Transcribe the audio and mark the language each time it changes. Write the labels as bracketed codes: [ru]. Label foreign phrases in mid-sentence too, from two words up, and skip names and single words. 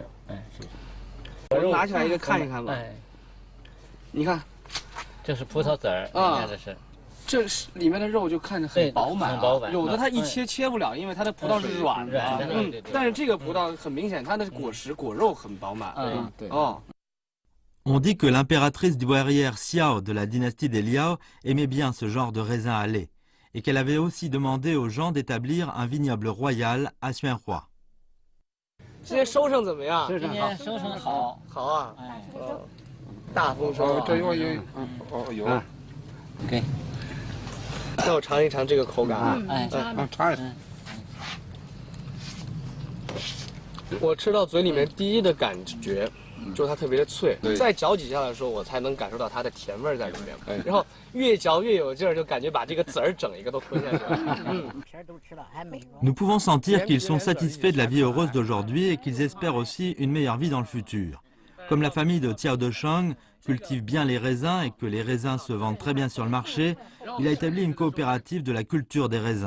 [zh] 我拿起来一个看一看吧。哎，你看，这是葡萄籽儿啊，这是里面的肉就看着很饱满，很饱满。有的它一切不了，因为它的葡萄是软的。但是这个葡萄很明显，它的果实果肉很饱满。对。哦。 [fr] On dit que l'impératrice douairière Xiao de la dynastie des Liao aimait bien ce genre de raisin à lait, et qu'elle avait aussi demandé aux gens d'établir un vignoble royal à Suanhua. [zh] 今天收成怎么样？今天收成好，好啊！哎，大丰收。这有，有。给，让我尝一尝这个口感啊！哎，尝一尝。我吃到嘴里面第一的感觉。就是它特别的脆，再嚼几下的时候，我才能感受到它的甜味在里面。然后越嚼越有劲儿，就感觉把这个籽儿整一个都吞下去了。 [fr] Nous pouvons sentir qu'ils sont satisfaits de la vie heureuse d'aujourd'hui et qu'ils espèrent aussi une meilleure vie dans le futur. Comme la famille de Xiao Deshang cultive bien les raisins et que les raisins se vendent très bien sur le marché, il a établi une coopérative de la culture des raisins.